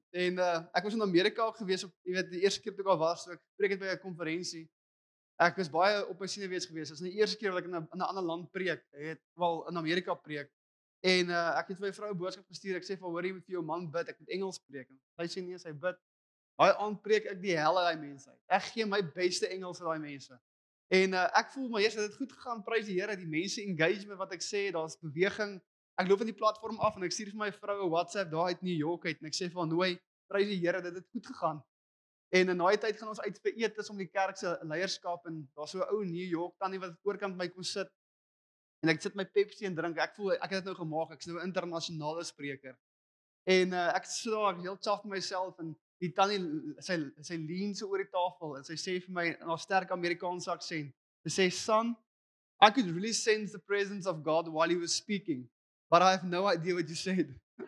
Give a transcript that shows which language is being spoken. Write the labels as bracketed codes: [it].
[af] En ek was in Amerika ook gewees op, jy weet, die eerste keer toe ek al was, so ek preek het by 'n konferensie. Ek was baie op my senuwees gewees. Dit is die eerste keer wat ek in 'n ander land preek. Ek het wel in Amerika preek. En ek het vir my vrou 'n boodskap gestuur. Ek sê vir hoor jy moet vir jou man bid. Ek moet Engels preek. En sy sê nee, sy bid. Daai aand preek ek die hel uit daai mense uit. Ek gee my beste Engels vir daai mense. En ek voel maar eers dat dit goed gegaan. Prys die Here, die mense engagement wat ek sê, daar's beweging. Ek loop van die platform af en ek stuur vir my vrou 'n WhatsApp daar uit New York uit en ek sê vir haar nooi, prys die Here dat dit goed gegaan. En in daai tyd gaan ons uit vir etes om die kerk se leierskap en daar's so 'n ou in New York tannie wat oorkant my kom sit. En ek sit my Pepsi en drink. Ek voel ek het dit nou gemaak. Ek's nou 'n internasionale spreker. En ek sit daar heel chaff met myself en die tannie sy lean so oor die tafel en sy sê vir my in haar sterk Amerikaanse aksent. Sy sê, [en] "Son, I could really sense the presence of God while he was speaking, but I have no idea what you said."